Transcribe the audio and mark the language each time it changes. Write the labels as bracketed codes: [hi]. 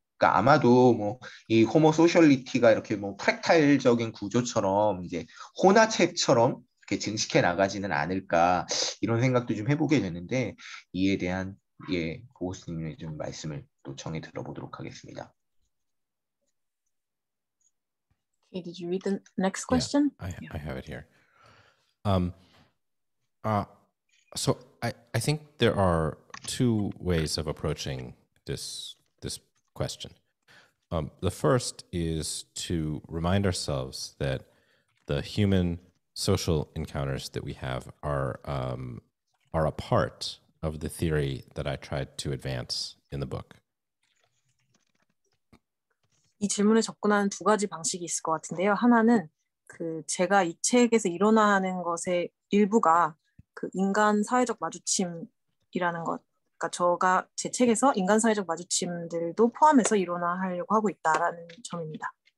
[ko] 그러니까 아마도 뭐 이 호모 소셜리티가 이렇게 뭐 프랙탈적인 구조처럼 이제 혼화책처럼 이렇게 증식해 나가지는 않을까 이런 생각도 좀 해보게 되는데 이에 대한 예 고고스님의 좀 말씀을 또 정해 들어보도록 하겠습니다. [en] Okay, did you read the next question? Yeah, I have it here. So I think there are two ways of approaching this question. The first is to remind ourselves that the human social encounters that we have are a part of the theory that I tried to advance in the book. [ko] 이 질문에 접근하는 두 가지 방식이 있을 것 같은데요. 하나는 그 제가 이 책에서 일어나는 것의 일부가 그 인간 사회적 마주침이라는 것, 그러니까 제 책에서 인간 사회적 마주침들도 포함해서 일어나려고 하고 있다라는 점입니다.